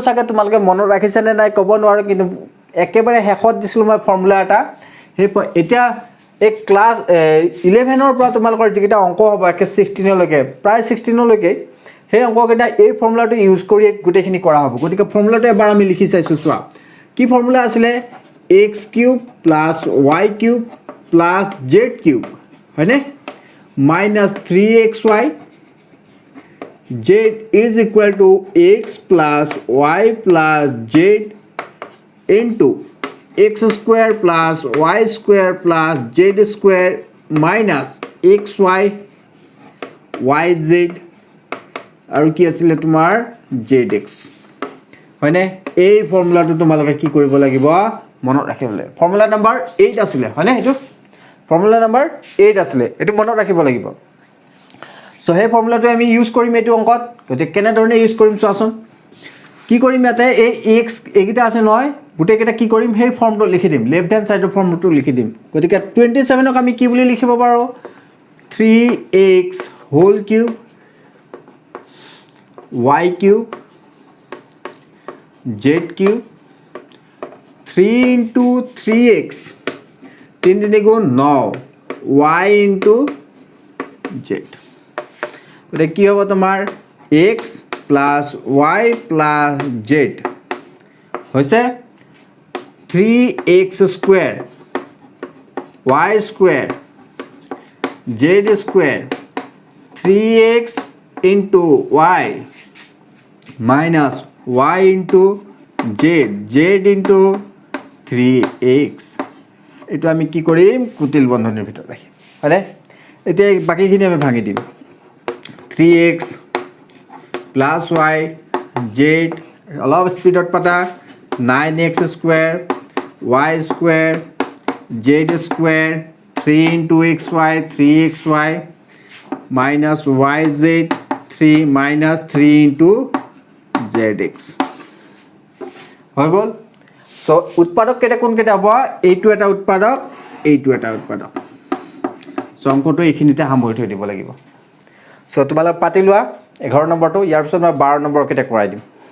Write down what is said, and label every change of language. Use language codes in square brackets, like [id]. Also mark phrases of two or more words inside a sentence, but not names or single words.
[as] সাকে তোমালোকে মনত ৰাখিছা নে নাই ক'ব নোৱাৰো কিন্তু একেবাৰে হেকত দিছিল মই ফৰ্মুলা এটা এতিয়া এই ক্লাছ 11 ৰ পৰা তোমালোকৰ যিকিটা অংক হ'ব একে 16 লৈকে প্ৰায় 16 লৈকে সেই অংককেইটা এই ফৰ্মুলাটো ইউজ কৰি গুটেখিনি কৰা হ'ব গতিকে ফৰ্মুলাটো এবাৰ আমি লিখি চাইছো চোৱা কি ফৰ্মুলা আছিলে [en] x cube y cube z cube [as] হয়নে [en] minus 3xy z is equal to x plus y plus z into x square plus y square plus z square minus xy yz [as] আৰু কি আছিল তোমাৰ zx হয়নে এই ফৰ্মুলাটো তোমালোকে কি কৰিব লাগিব মনত ৰাখিব লাগিব [en] formula number [as] 8 আছিল হয়নে এটো [en] formula number [as] 8 আছিল এটো মনত ৰাখিব লাগিব সো হে ফৰ্মুলাটো আমি ইউজ কৰিম এটো অংকত গতে কেনে ধৰণে ইউজ কৰিম চোৱাচোন কি কৰিম ইয়াতে এই x এগিটা আছে নহয় গুটে কেটা কি কৰিম হে ফৰ্মটো লিখি দিম [en] left hand side [as] ফৰ্মটো লিখি দিম গতিকে 27 ক আমি কি বুলি লিখিব পাৰো [en] 3x whole cube y cube z cube 3 into 3x 3 3 गुण 9 y into z [as] গতে কি হ'ব তোমাৰ [en] x plus y plus z হৈছে 3x square y square z square 3x into y minus y into z [as] into 3x এটো আমি কি কৰিম কুটিল বন্ধনীৰ ভিতৰত ৰাখিম হয়নে এতিয়া বাকিখিনি আমি ভাঙি দিম [en] 3x plus y z [as] অলপ স্পিডত পাতা [en] 9x square y square z square 3 into xy 3xy minus yz 3 minus 3 into zx [as] হৈ গল সো উৎপাদক কেটা কোন কেটা হ'ব এইটো এটা উৎপাদক এইটো এটা উৎপাদক সো অংকটো এইখিনিতে সামৰি থৈ দিব লাগিব সো তোমালোক পাতি লোৱা 11 নম্বৰটো ইয়াৰ পিছত মই 12 নম্বৰ কেটা কৰাই দিম